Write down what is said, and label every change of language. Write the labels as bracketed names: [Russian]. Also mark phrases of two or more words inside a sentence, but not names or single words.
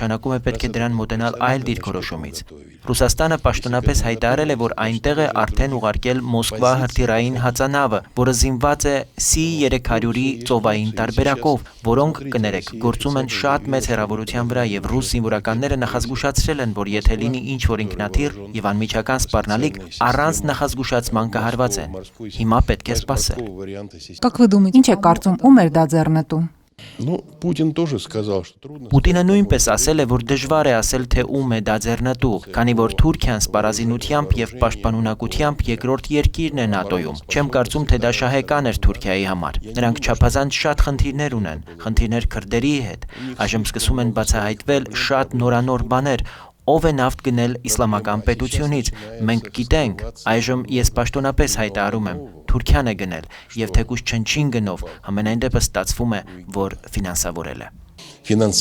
[Armenian] նշանակում է պետք է դրան մոտենալ այլ դիրքորոշումից։ Ռուսաստանը պաշտոնապես հայտարարել է, որ այնտեղ է արդեն ուղարկել Մոսկվա հրթիռային հածանավը, որը զինված է C-300-ի ծովային տարբերակով, որոնք կներեք, գործում են շատ մեծ հեռավորության վրա եւ ռուս զինվորականները նախազգուշացրել են, որ եթե լինի ինչ-որ ինքնաթիռ եւ անմիջական սպառնալիք, առանց նախազգուշացման կհարվածեն։ Հիմա պետք է սպասել։ Ինչ է կարծում, ում էր դա ձեռնտու։ [Russian] Ну, Путин тоже сказал, что трудно... [Armenian] Պուտինը նույնպես ասել է, որ դժվար է ասել, թե ում է դա ձեռնտու, քանի որ Թուրքիան սպառազինությամբ եւ պաշտպանունակությամբ երկրորդ երկիրն է ՆԱՏՕ-ում։ Չեմ կարծում, թե դա շահեկան էր Թուրքիայի համար։ Նրանք չափազանց շատ խնդիրներ ունեն, խնդիրներ քրդերի հետ։ Այժմ սկսում են բացահայտվել շատ նորանոր բաներ։ Ով է նավթ գնել իսլամական պետությունից։ Մենք գիտենք, այժմ ես պաշտոնապես հայտարարում եմ, Թուրքիան է գնել, եւ թեկուզ չնչին գնով, ամենայն դեպս ստացվում է, որ ֆինանսավորել է։